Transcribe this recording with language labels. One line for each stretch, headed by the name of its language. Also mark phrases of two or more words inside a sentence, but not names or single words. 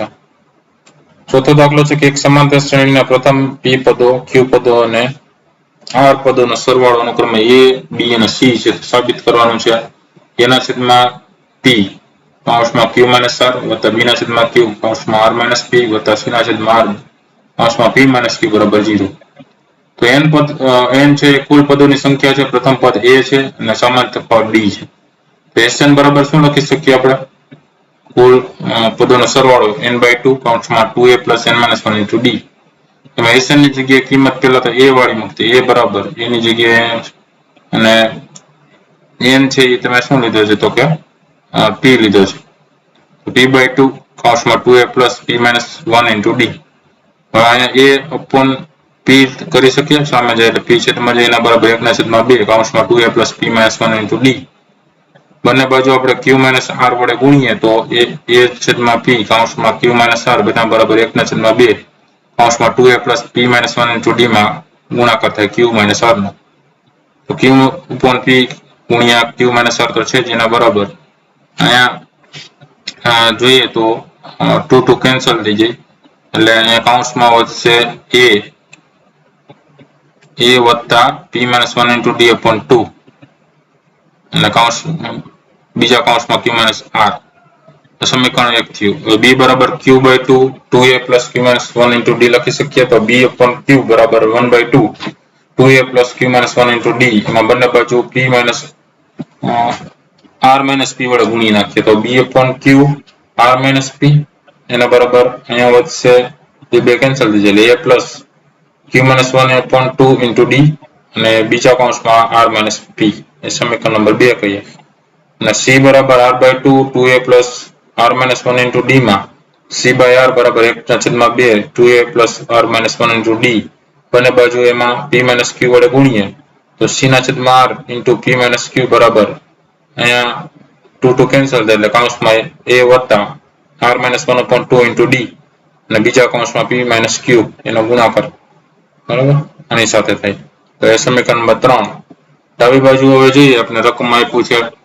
Gujarati: ચોથો દાખલો છે કે એક સમાંતર શ્રેણીના પ્રથમ p પદો q પદો અને r પદોનો સરવાળો અનુક્રમે a b અને c છે સાબિત કરવાનું છે એના છેદમાં p કૌંસમાં q minus r વત્તા b ના છેદમાં q કૌંસમાં r minus p વત્તા c ના છેદમાં r કૌંસમાં p minus q બરાબર 0. તો n છે કુલ પદોની સંખ્યા છે પ્રથમ પદ a છે અને સામાન્ય તફાવત b છે. તો sn બરાબર શું લખી શકીએ આપણે કુલ પદોનો સરવાળો n/2 કૌંસમાં 2a
English: plus n minus 1 into d
Gujarati: એમાં sn ની જગ્યાએ કિંમત પહેલા તો a વાળી મૂકતી a બરાબર a ની જગ્યાએ અને n છે એ તમે શું લીધો છે તો કે p લીધો છે p/2 કૌંસમાં 2a
English: plus p minus 1 into d
Gujarati: હવે અહીંયા a upon p કરી શકીએ સામે જાય એટલે p છેદમાં જાય એના બરાબર 1/2 કૌંસમાં 2a
English: plus p minus 1 into d
Gujarati: બંને બાજુ આપણે q minus r વડે ગુણીએ તો a છેદમાં p કૌંસમાં q minus r બધા બરાબર 1/2 કૌંસમાં 2a
English: plus p minus 1 into d
Gujarati: માં ગુણાકાર થાય q minus r નો તો q upon p ગુણ્યા q minus r તો છે જ એના બરાબર અહીંયા જોઈએ તો 2 કેન્સલ થઈ જાય એટલે અહીંયા કૌંસમાં વધશે a વત્તા p
English: minus 1 into d upon 2
Gujarati: અને કૌંસ બીજા કૌંસમાં q minus r સમીકરણ 1 થયું. b બરાબર q/2 2a
English: plus p minus 1 into d
Gujarati: લખી શકીએ તો b upon q બરાબર 1/2 2a
English: plus q minus 1 into d
Gujarati: એમાં બંને બાજુ p
English: minus r minus p
Gujarati: વડે ગુણી નાખીએ તો b upon q r minus p એના બરાબર અહીંયા વધશે એ બે કેન્સલ થઈ જાય એટલે a plus q
English: minus 1 upon 2 into d
Gujarati: અને બીજા કૌંસમાં r minus p એ સમીકરણ નંબર 2 કહીએ અને c બરાબર r by 2 2a
English: plus r minus 1 into d
Gujarati: માં c by r બરાબર 1/2 2a
English: plus r minus 1 into d
Gujarati: બંને બાજુ એમાં p minus q વડે ગુણીએ તો c ના છેદમાં r
English: into p minus q
Gujarati: બરાબર અહીંયા 2 કેન્સલ થાય એટલે કૌંસમાં a વત્તા r
English: minus 1 upon 2 into d
Gujarati: અને બીજા કૌંસમાં p minus q એનો ગુણાકાર બરાબર આની સાથે થાય તો એ સમીકરણ નંબર 3 ડાબી બાજુ હવે જોઈએ આપણે રકમમાં આપ્યું છે